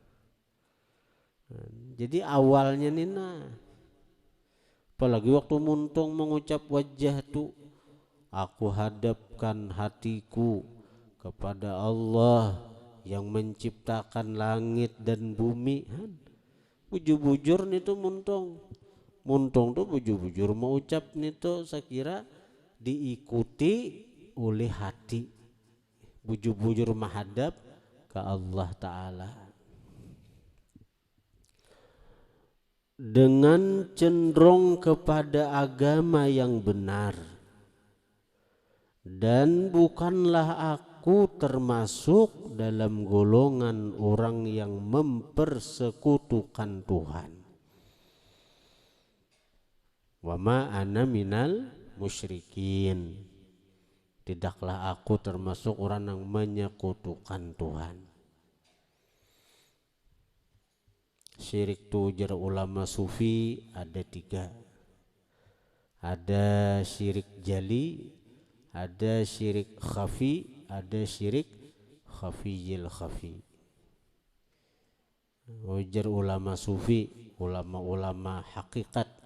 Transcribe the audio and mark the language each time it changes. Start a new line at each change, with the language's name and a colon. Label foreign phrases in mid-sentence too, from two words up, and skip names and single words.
Indonesian: Jadi awalnya nina, apalagi waktu muntung mengucap wajah tuh, aku hadapkan hatiku kepada Allah yang menciptakan langit dan bumi.
Banjar: Bujur-bujur nih tuh muntung tuh bujur-bujur mau ucap nih tuh,
Indonesian: saya kira diikuti oleh hati, bujur-bujur menghadap ke Allah Ta'ala dengan cenderung kepada agama yang benar. Dan bukanlah aku termasuk dalam golongan orang yang mempersekutukan Tuhan.
Arabic: Wa ma ana minal musyrikin.
Indonesian: Tidaklah aku termasuk orang yang menyekutukan Tuhan. Syirik tu ujar ulama sufi ada 3. Ada syirik jali, ada syirik khafi, ada syirik
Arabic: khafiyil khafi.
Indonesian: Ujar ulama sufi, ulama-ulama hakikat.